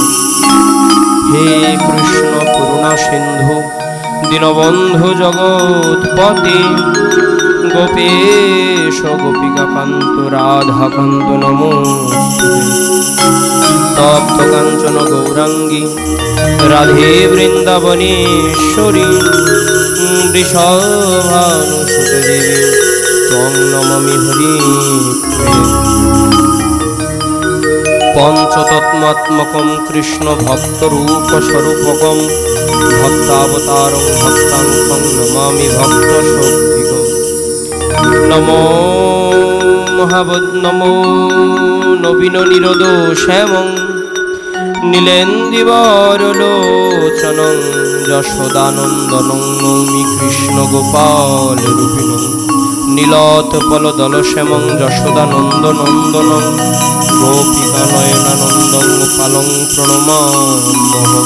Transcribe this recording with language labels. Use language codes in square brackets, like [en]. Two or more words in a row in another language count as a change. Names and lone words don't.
[sa] হে কৃষ্ণ করুণা সিন্ধু দীনবন্ধু জগৎপতি গোপেশ গোপিকাকান্ত রাধাকান্ত নমোস্তুতে। তপ্ত কাঞ্চন গৌরাঙ্গী রাধে বৃন্দাবনেশ্বরী বৃষভানুসুতে দেবী ত্বং নমামি হরিপ্রিয়ে। পঞ্চতত্মাত্মকং কৃষ্ণ ভক্তরূপ স্বরূপকং ভক্তাবতারং ভক্তাঙ্কং নমামি ভক্ত শক্তিকং। নমো নমো নবীন নিরোদ শ্যামং নীলেন্দিবরলোচনং যশোদানন্দনং নৌমি কৃষ্ণ গোপাল রূপিণং নীলোৎপলদল শ্যামং যশোদানন্দনন্দনং গোপিকা নয়নানন্দং গোপালং প্রণমাম্যহম।